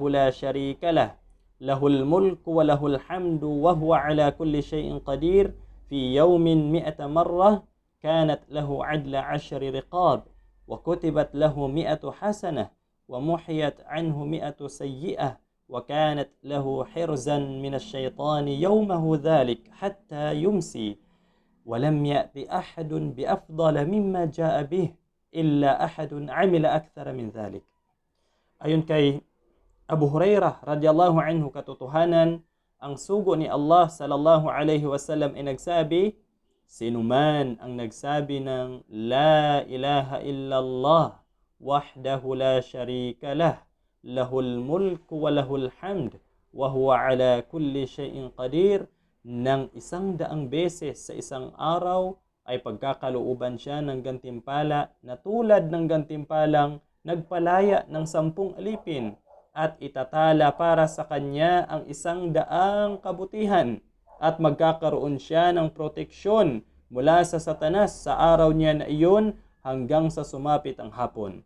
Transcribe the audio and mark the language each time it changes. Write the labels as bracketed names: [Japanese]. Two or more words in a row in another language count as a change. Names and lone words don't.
[Arabic] لا شريك له، له الملك وله الحمد وهو على كل شيء قدير في يوم مائة مرة كانت له عدل 10 رقاب وكتبت له 100 حسنة ومحيت عنه 100 سيئة وكانت له حرزا من الشيطان يومه ذلك حتى يمسي ولم يأت أحد بأفضل مما جاء به إلا أحد عمل أكثر من ذلك. [Filipino] Ayon kay Abu Hurairah [Arabic] رضي الله عنه, [Filipino] katotohanan ang sugo ni Allah [Arabic] صلى الله عليه وسلم [Filipino] ay nagsabi, sino man ang nagsabi ng [Arabic] لا إله إلا الله وحده لا شريك له، له الملك وله الحمد وهو على كل شيء قدير, [Filipino] ng 100 beses sa isang araw ay pagkakalooban siya ng gantimpala na tulad ng gantimpalang nagpalaya ng 10 alipin at itatala para sa kanya ang 100 kabutihan at magkakaroon siya ng proteksyon mula sa Satanas sa araw niya na iyon hanggang sa sumapit ang hapon.